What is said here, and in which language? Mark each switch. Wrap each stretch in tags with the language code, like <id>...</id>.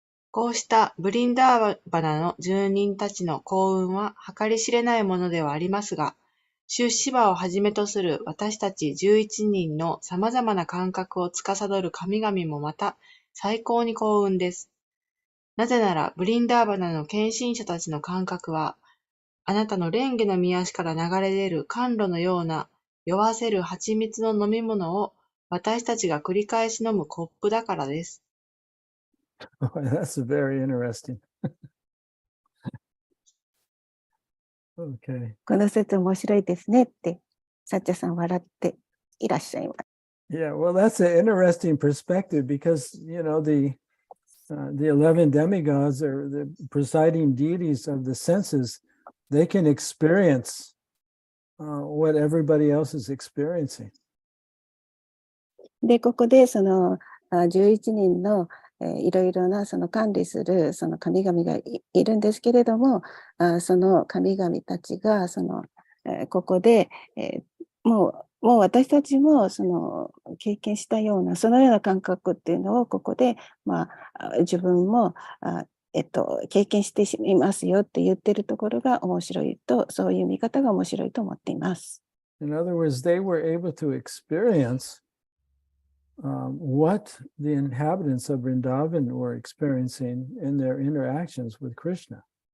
<ja>こうしたブリンダーバナの住人たちの幸運は計り知れないものではありますが、シュシバをはじめとする私たち11人の様々な感覚を司る神々もまた最高に幸運です。なぜなら、ブリンダーバナの献身者たちの感覚は、あなたの蓮華の御足から流れ出る甘露のような酔わせる蜂蜜の飲み物を私たちが繰り返し飲むコップだからです。</ja> <en>That's very interesting. Okay.</en> <ja>この説面白いですねって、サッチャさん笑っていらっしゃいます。</ja> <en>Yeah, well, that's an interesting perspective because, the 11 demigods are the presiding deities of the senses. They can experience what everybody else is experiencing.</en> <ja>で、ここで11人のいろいろな管理する神々がいるんですけれども、その神々たちがここで、もう私たちも経験したようなそのような感覚っていうのをここで、自分も経験していますよって言ってるところが面白いと、そういう見方が面白いと思っています。</ja> <en>In other words, they were able to experience what the inhabitants of Vrindavan were experiencing in their interactions with Krishna.</en>